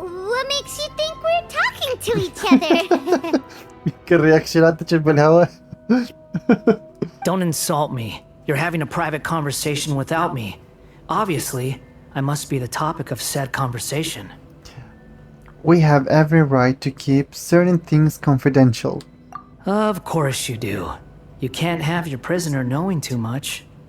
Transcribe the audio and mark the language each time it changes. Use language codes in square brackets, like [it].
[en] What makes you think we're talking to each other? [ar] يمكن رياكشناتك بالهواء. [en] Don't insult me. You're having a private conversation without me. Obviously, I must be the topic of said conversation. We have every right to keep certain things confidential. Of course you do. You can't have your prisoner knowing too much.